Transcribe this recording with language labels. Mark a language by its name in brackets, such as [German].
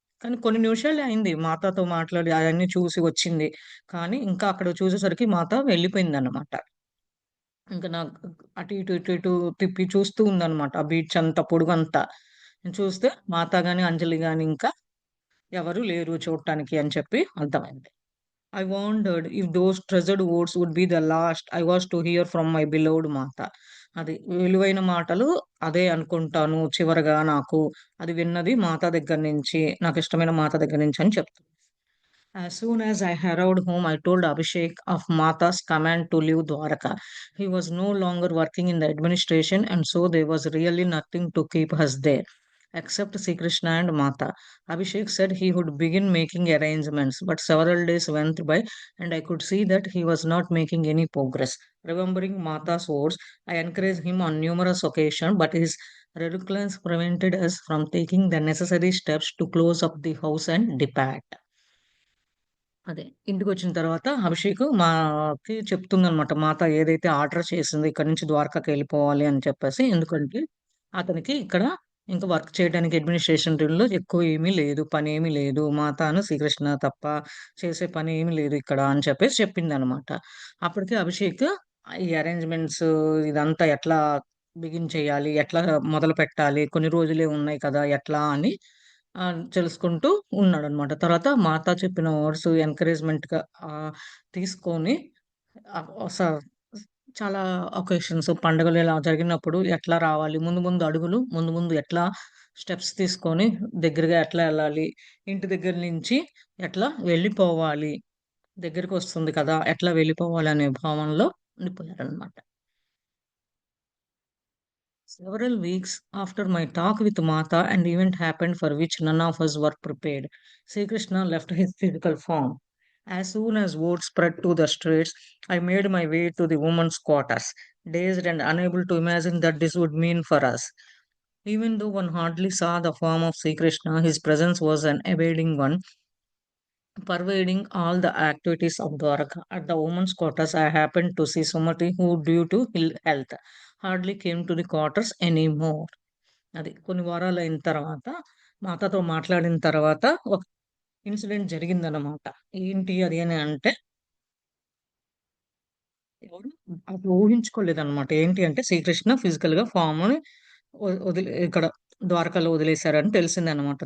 [Telugu] కానీ కొన్ని నిమిషాలే అయింది మా అత్తతో మాట్లాడి అయన్నీ చూసి వచ్చింది. కానీ ఇంకా అక్కడ చూసేసరికి మా అత్త వెళ్ళిపోయిందనమాట. ఇంక నాకు అటు ఇటు, ఇటు ఇటు తిప్పి చూస్తూ ఉందనమాట. ఆ బీచ్ అంతా పొడుగంతా. నేను చూస్తే మా అత్త గాని, అంజలి గాని ఇంకా ఎవరు లేరు చూడటానికి అని చెప్పి అర్థమైంది. [English] I wondered if those treasured words would be the last I was to hear from my beloved మాత. [Telugu] అది విలువైన మాటలు అదే అనుకుంటాను చివరగా నాకు. అది విన్నది మాత దగ్గర నుంచి, నాకిష్టమైన మాత దగ్గర నుంచి అని చెప్తుంది. [English] As soon as I arrived home, I told Abhishek of Mata's command to leave Dwaraka. He was no longer working in the administration, and so there was really nothing to keep us there. Except Sri Krishna and Mata. Abhishek said he would begin making arrangements, but several days went by and I could see that he was not making any progress. Remembering Mata's words, I encouraged him on numerous occasions, but his reluctance prevented us from taking the necessary steps to close up the house and depart. [Telugu] అదే. ఇంటికొచ్చిన తర్వాత అభిషేక్ మాకి చెప్తుందనమాట. మాత ఏదైతే order చేసిందో ఇక్కడి నుంచి ద్వారకాకెళ్ళిపోవాలి అని చెప్పేసి. ఎందుకంటే అతనికి ఇక్కడ ఇంక వర్క్ చేయడానికి అడ్మినిస్ట్రేషన్ టీమ్‌లో ఎక్కువ ఏమీ లేదు. పనేమీ లేదు. మాతాను శ్రీకృష్ణ తప్ప చేసే పనేమి లేదు ఇక్కడ అని చెప్పేసి చెప్పిందనమాట. అప్పటికి అభిషేక్ ఈ అరేంజ్‌మెంట్స్ ఇదంతా ఎట్లా బిగిన్ చేయాలి? ఎట్లా మొదలుపెట్టాలి? కొన్ని రోజులే ఉన్నాయి కదా! ఎట్లా అని తెలుసుకుంటూ ఉన్నాడనమాట. తర్వాత మాత చెప్పిన వర్డ్స్ ఎంకరేజ్‌మెంట్‌గా తీసుకొని ఆహ్, స చాలా ఒకేషన్స్ పండుగలు ఇలా జరిగినప్పుడు ఎట్లా రావాలి? ముందు ముందు అడుగులు ముందు ముందు ఎట్లా స్టెప్స్ తీసుకొని దగ్గరగా ఎట్లా ఎళ్ళాలి? ఇంటి దగ్గర నుంచి ఎట్లా వెళ్ళిపోవాలి? దగ్గరికొస్తుంది కదా! ఎట్లా వెళ్ళిపోవాలనే భావనలో ఉండిపోయారనమాట. [English] Several weeks after my talk with Mata, an event happened for which none of us were prepared. Sri Krishna left his physical form. As soon as word spread to the streets, I made my way to the women's quarters, dazed and unable to imagine that this would mean for us. Even though one hardly saw the form of Sri Krishna, his presence was an abiding one, pervading all the activities of Dwaraka. At the women's quarters, I happened to see Sumati, who, due to ill health, hardly came to the quarters anymore. [Telugu] అది. కొన్ని వారాలయిన తర్వాత, మా అత్తతో మాట్లాడిన తర్వాత incident జరిగిందనమాట. ఏంటి అది అని అంటే ఎవరు అప్పుడు ఊహించుకోలేదనమాట. ఏంటి అంటే శ్రీకృష్ణ ఫిజికల్‌గా ఫార్మ్‌ని ఇక్కడ ద్వారకాలో వదిలేసారని తెలిసిందనమాట.